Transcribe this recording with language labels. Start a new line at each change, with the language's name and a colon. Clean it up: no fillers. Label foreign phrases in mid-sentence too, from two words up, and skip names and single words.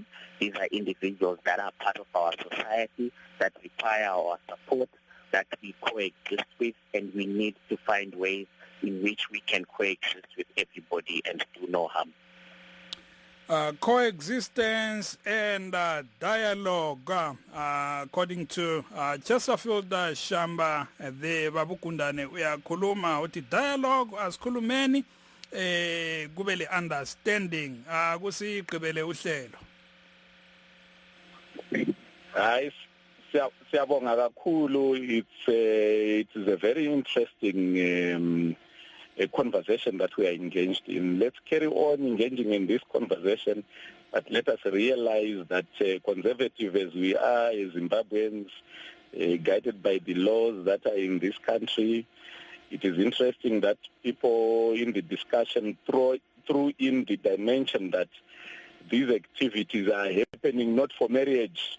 English: These are individuals that are part of our society, that require our support, that we coexist with, and we need to find ways in which we can coexist with everybody and do no harm. Coexistence and dialogue, according to Chesterfield Shamba, the
North Ndebele: babukundane uyakhuluma uthi dialogue asikhulumeni kube le understanding kusigqibele uhlelo. Hayi siyabonga kakhulu.
English: It is a very interesting a conversation that we are engaged in. Let's carry on engaging in this conversation, but let us realize that conservative as we are as Zimbabweans, guided by the laws that are in this country, it is interesting that people in the discussion throw in the dimension that these activities are happening not for marriage.